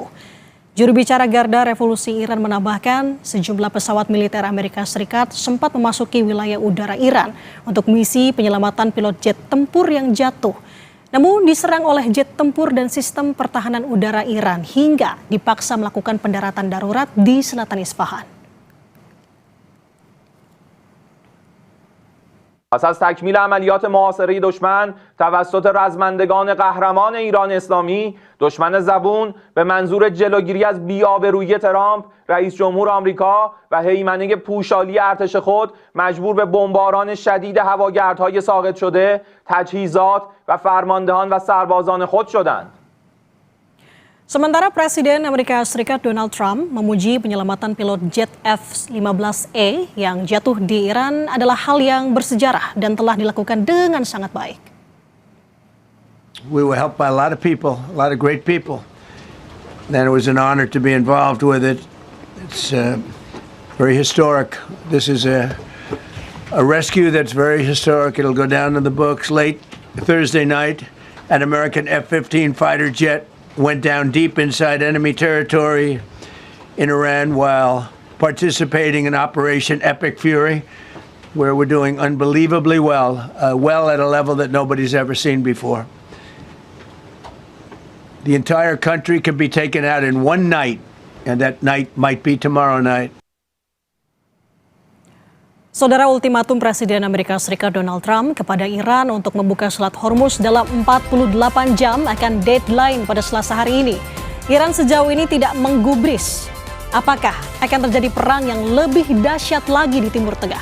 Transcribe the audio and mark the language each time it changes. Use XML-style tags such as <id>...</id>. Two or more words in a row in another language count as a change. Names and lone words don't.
<id>Juru bicara Garda Revolusi Iran menambahkan sejumlah pesawat militer Amerika Serikat sempat memasuki wilayah udara Iran untuk misi penyelamatan pilot jet tempur yang jatuh. Namun diserang oleh jet tempur dan sistem pertahanan udara Iran hingga dipaksa melakukan pendaratan darurat di selatan Isfahan.</id> <fa>پس از تکمیل عملیات محاصره دشمن توسط رزمندگان قهرمان ایران اسلامی، دشمن زبون به منظور جلوگیری از بی‌آبرویی ترامپ، رئیس جمهور آمریکا و هیمنه پوشالی ارتش خود مجبور به بمباران شدید هواگردهای ساقط شده، تجهیزات و فرماندهان و سربازان خود شدند.</fa> <id>Sementara Presiden Amerika Serikat Donald Trump memuji penyelamatan pilot jet F-15E yang jatuh di Iran adalah hal yang bersejarah dan telah dilakukan dengan sangat baik.</id> <en>We were helped by a lot of people, a lot of great people. And it was an honor to be involved with it. It's very historic. This is a rescue that's very historic. It'll go down in the books. Late Thursday night, an American F-15 fighter jet went down deep inside enemy territory in Iran while participating in Operation Epic Fury, where we're doing unbelievably well, well at a level that nobody's ever seen before. The entire country can be taken out in one night, and that night might be tomorrow night.</en> <id>Saudara, ultimatum Presiden Amerika Serikat Donald Trump kepada Iran untuk membuka Selat Hormuz dalam 48 jam akan deadline pada Selasa hari ini. Iran sejauh ini tidak menggubris. Apakah akan terjadi perang yang lebih dahsyat lagi di Timur Tengah?</id>